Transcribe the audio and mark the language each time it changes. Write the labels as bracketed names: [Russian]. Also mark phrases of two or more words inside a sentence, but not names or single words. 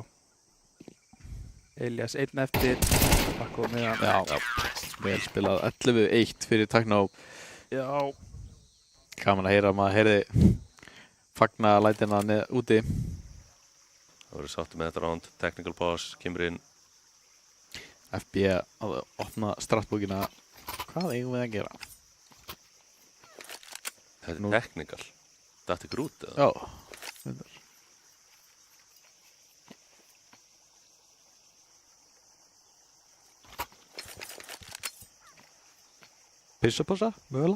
[Icelandic] Elias einn eftir. Bakko með hann. Já. Vel spilað 11-1 fyrir Tacno. Já. Gaman að heyra að maður heyrði fagna lætina úti. Það voru sáttu með þetta round. [English] Technical pause, [Icelandic] kemur inn. FB að opna strattbókina. Hvað eigum við að gera? Þetta er technical. Datt ykkur út, eða? Já. Pissupása, mögulega?